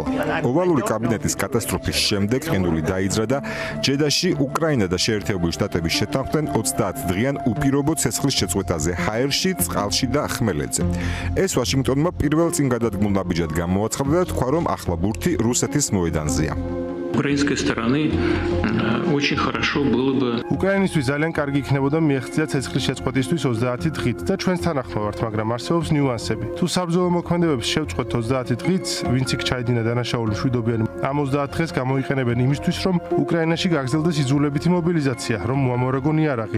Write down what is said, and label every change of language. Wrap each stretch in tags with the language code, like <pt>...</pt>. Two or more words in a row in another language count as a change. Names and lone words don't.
<ka>ოვალური კაბინეტის კატასტროფის შემდეგ ყინული დაიძრა და ჯედაში უკრაინა და შეერთებული შტატების შეთანხმდნენ 30 დღიან უპირობო ცეცხლის შეწყვეტაზე ჰაერში, წყალში და ხმელეთზე. ეს ვაშინგტონმა პირველ წინ გადადგმულ ნაბიჯად გამოაცხადა და თქვა, რომ ახლა ბურთი რუსეთის მოედანზეა.</ka> <ru>украинской стороны очень хорошо было бы</ru> <ka>უკრაინისთვის ძალიან კარგი იქნებოდა მიაღწია ცეცხლის შეწყვეტისთვის 30 დღით და ჩვენს თანახმა ვართ, მაგრამ არსებობს ნიუანსები. თუ საბრძოლო მოქმედებებს შევწყვეტ 30 დღით, ვინც იქ ჩაედინა დანაშაული მშვიდობიანი ამ 30 დღეს გამოიყენებენ იმისთვის, რომ უკრაინაში გაგრძელდეს იძულებითი მობილიზაცია, რომ მოამორაგონ იარაღით.</ka>